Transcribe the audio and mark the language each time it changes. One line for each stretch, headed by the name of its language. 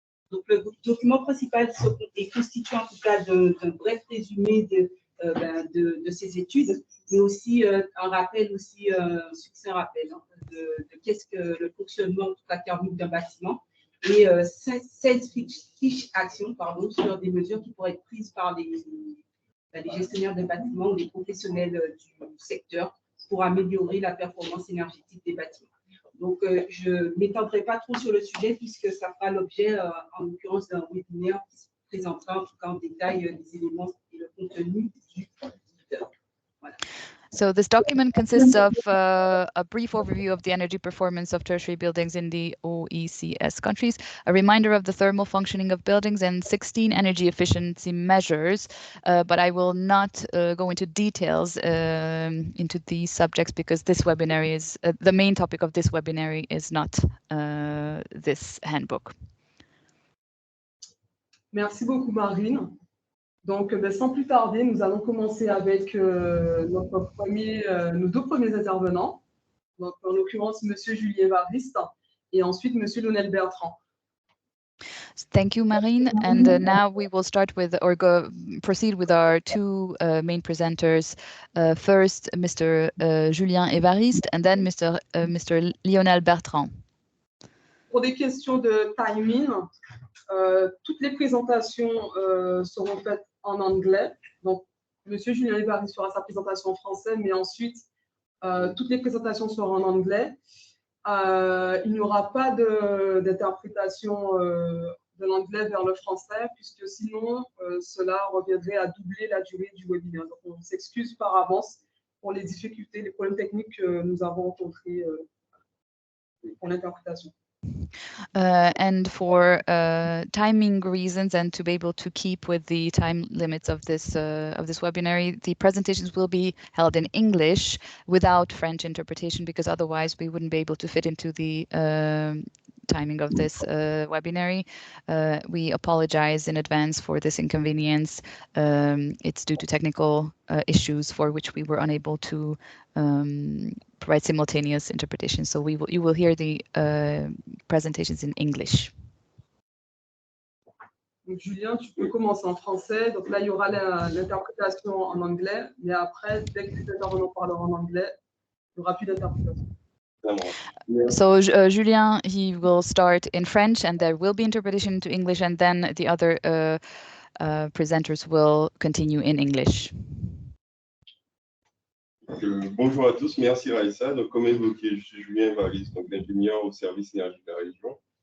French: Donc, le document principal est constitué en tout cas d'un bref résumé de ces études, mais aussi un rappel, un succinct rappel de qu'est-ce que le fonctionnement en tout cas thermique d'un bâtiment, et 16 fiches actions sur des mesures qui pourraient être prises par les gestionnaires de bâtiments ou les professionnels du secteur pour améliorer la performance énergétique des bâtiments. Donc, je ne m'étendrai pas trop sur le sujet puisque ça fera l'objet, en l'occurrence, d'un webinaire qui présentera en tout cas en détail les éléments et le contenu du guide. Voilà.
English: So this document consists of a brief overview of the energy performance of tertiary buildings in the OECS countries, a reminder of the thermal functioning of buildings, and 16 energy efficiency measures. But I will not go into details into these subjects because this webinar is the main topic of this webinar is not this handbook.
French: Merci beaucoup, Marine. Donc, sans plus tarder, nous allons commencer avec nos 2 premiers intervenants. Donc, en l'occurrence, M. Julien EVARISTE et ensuite M. Lionel Bertrand.
English: Thank you, Marine. And now we will start with, or proceed with our 2 main presenters. First, Mr. Julien EVARISTE, and then Mr. Lionel Bertrand.
French: Pour des questions de timing, toutes les présentations seront faites en anglais. Donc, M. Julien EVARISTE fera sa présentation en français, mais ensuite, toutes les présentations seront en anglais. Il n'y aura pas d'interprétation de l'anglais vers le français, puisque sinon, cela reviendrait à doubler la durée du webinaire. Donc, on s'excuse par avance pour les difficultés, les problèmes techniques que nous avons rencontrés pour l'interprétation.
English: And for timing reasons and to be able to keep with the time limits of this webinar, the presentations will be held in English without French interpretation, because otherwise we wouldn't be able to fit into the timing of this webinar. We apologize in advance for this inconvenience. It's due to technical issues for which we were unable to provide simultaneous interpretation. So you will hear the presentations in English.
French: Donc, Julien, tu peux commencer en français. Donc là, il y aura l'interprétation en anglais. Mais après, dès que les intervenants parleront en anglais, il n'y aura plus d'interprétation.
English: So Julien, he will start in French and there will be interpretation to English, and then the other presenters will continue in English.
French: Bonjour à tous, merci Raïssa. Donc, comme évoqué, je suis Julien, EVARISTE, donc ingénieur au service énergie de la région.